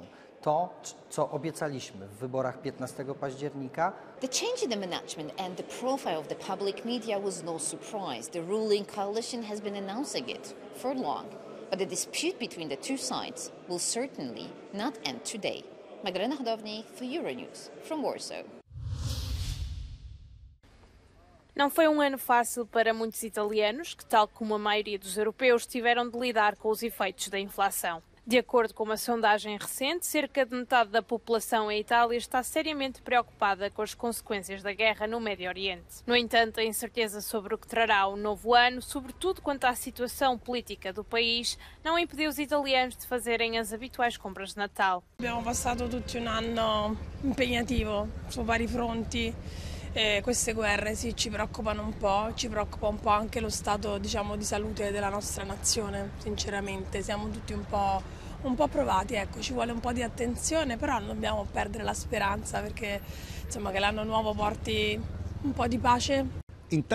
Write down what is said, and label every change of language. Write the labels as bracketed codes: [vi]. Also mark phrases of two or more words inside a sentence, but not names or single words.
[pl] To, co obiecaliśmy w wyborach 15 października. [en] The change in the management and the profile of the public media was no surprise. The ruling coalition has been announcing it for long. But the dispute between the two sides will certainly not end today. Magdalena Hodowny for Euronews, from Warsaw. [pt] Não foi um ano fácil para muitos italianos, que, tal como a maioria dos europeus, tiveram de lidar com os efeitos da inflação. De acordo com uma sondagem recente, cerca de metade da população em Itália está seriamente preocupada com as consequências da guerra no Médio Oriente. No entanto, a incerteza sobre o que trará o novo ano, sobretudo quanto à situação política do país, não impediu os italianos de fazerem as habituais compras de Natal. [it] Abbiamo passato tutti un anno impegnativo su vari fronti. Queste guerre sì, ci preoccupano un po', ci preoccupa un po' anche lo stato, diciamo, di salute della nostra nazione, sinceramente. Siamo tutti un po' provati, ecco, ci vuole un po' di attenzione, però non dobbiamo perdere la speranza perché insomma che l'anno nuovo porti un po' di pace.